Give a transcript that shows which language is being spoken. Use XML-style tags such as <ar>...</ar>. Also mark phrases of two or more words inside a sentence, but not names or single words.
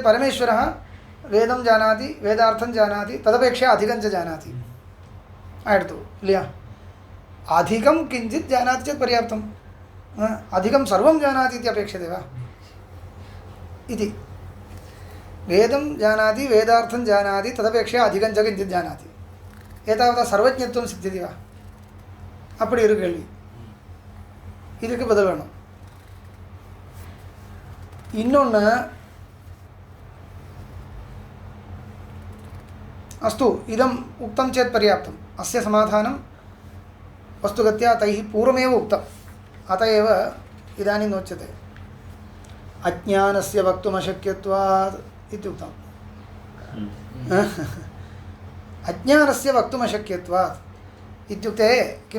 <sa>परमेश्वरः वेदं जानाति वेदार्थं जानाति तदपेक्षया अधिकं च जानाति आयतु इल्लया अधिकं किञ्चित् जानाति चेत् पर्याप्तं अधिकं सर्वं जानाति इति अपेक्षते वा इति वेदं जानाति वेदार्थं जानाति तदपेक्षया अधिकं च किञ्चित् जानाति एतावता सर्वज्ञत्वं सिद्ध्यति वा</sa> <ta>அப்படி ஒரு கேள்வி இதுக்கு பதில் வேணும்</ta> <sa>இன்னொன்று अस्तु इदम् उक्तं चेत् पर्याप्तम् अस्य समाधानं वस्तुगत्या तैः पूर्वमेव उक्तम् अत एव इदानीं नोच्यते अज्ञानस्य वक्तुमशक्यत्वात् इत्युक्तम् अज्ञानस्य वक्तुमशक्यत्वात् इत्युक्ते किं</sa>